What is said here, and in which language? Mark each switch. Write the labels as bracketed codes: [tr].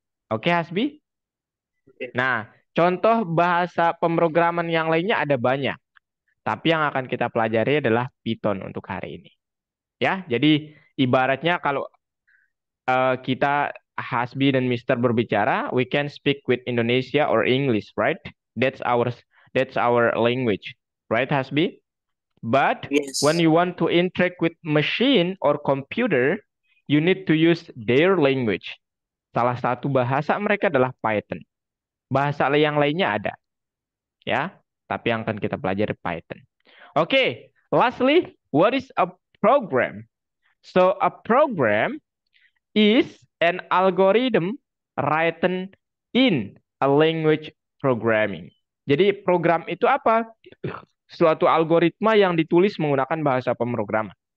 [id] Oke, Hasbi? Oke. Nah, contoh bahasa pemrograman yang lainnya ada banyak. Tapi yang akan kita pelajari adalah Python untuk hari ini. Ya, jadi ibaratnya kalau kita Hasbi dan Mister berbicara, [en] we can speak with Indonesia or English, right? That's our language, right, Hasbi? But when Yes. you want to interact with machine or computer, you need to use their language. [id] Salah satu bahasa mereka adalah Python. Bahasa yang lainnya ada, ya. Tapi yang akan kita pelajari Python. [en] Okay, lastly, what is a program? So a program is an algorithm written in a language programming. [id] Jadi program itu apa? Suatu algoritma yang ditulis menggunakan bahasa pemrograman.